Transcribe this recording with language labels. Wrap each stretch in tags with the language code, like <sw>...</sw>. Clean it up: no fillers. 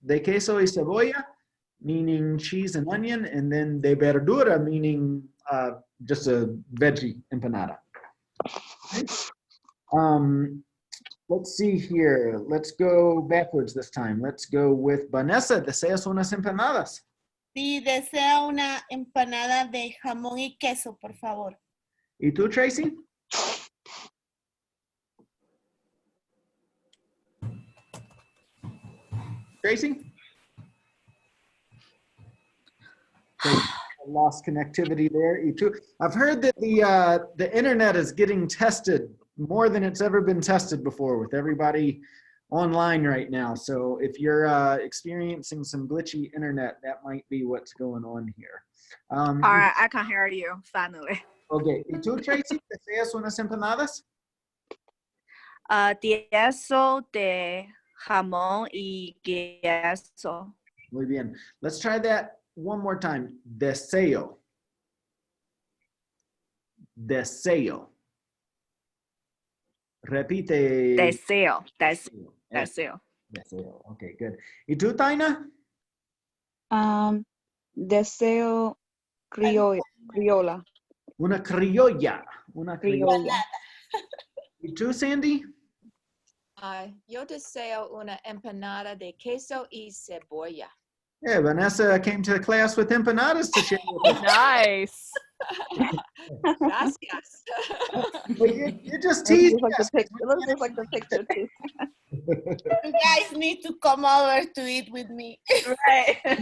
<es>De queso y cebolla,</es> <en>meaning cheese and onion, and then</en> <es>de verdura,</es> <en>meaning just a veggie empanada. Okay. Let's see here. Let's go backwards this time. Let's go with Vanessa.</en> <es>¿Deseas unas empanadas? Sí, deseo una empanada de jamón y queso, por favor. ¿Y tú, Tracy? Tracy?</es> <en>Okay, I lost connectivity there.</en> <es>¿Y tú?</es> <en>I've heard that the internet is getting tested more than it's ever been tested before with everybody online right now. So if you're experiencing some glitchy internet, that might be what's going on here. All right, I can hear you finally. Okay.</en> <es>¿Y tú, Tracy, deseas unas empanadas? Queso de jamón y queso. Muy bien.</es> <en>Let's try that one more time.</en> <es>Deseo. Deseo. Repite. Deseo.</es> <en>Yeah.</en> <es>Deseo. Deseo. Okay, good. ¿Y tú, Taina? Deseo criolla. Una criolla. Una criolla. Criolla. ¿Y tú, Sandy? Yo deseo una empanada de queso y cebolla.</es> <en>Yeah, Vanessa came to class with empanadas to share with us. Nice.</en> <es>Gracias.</es> <en>But you just teased us. It looks just like the picture too. You guys need to come over to eat with me. Right.</en>